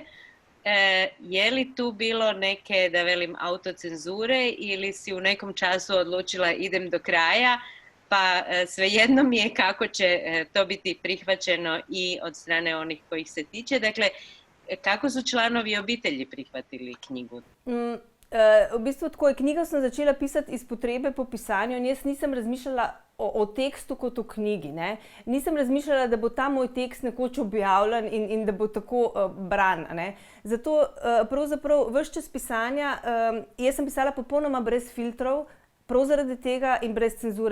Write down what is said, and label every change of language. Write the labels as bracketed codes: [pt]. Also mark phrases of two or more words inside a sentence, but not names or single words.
[hr] Je li tu bilo neke, da velim, autocenzure ili si u nekom času odlučila idem do kraja, pa svejedno mi je kako će to biti prihvaćeno i od strane onih kojih se tiče. Dakle, kako su članovi obitelji prihvatili knjigu? [sl] V bistvu tako je, knjigo sem začela pisati iz potrebe po pisanju in jaz nisem razmišljala o tekstu kot o knjigi. Ne? Nisem razmišljala, da bo ta moj tekst nekoč objavljen in da bo tako bran. Ne? Zato pravzaprav ves čas pisanja, jaz sem pisala popolnoma brez filtrov, prav zaradi tega in brez cenzure.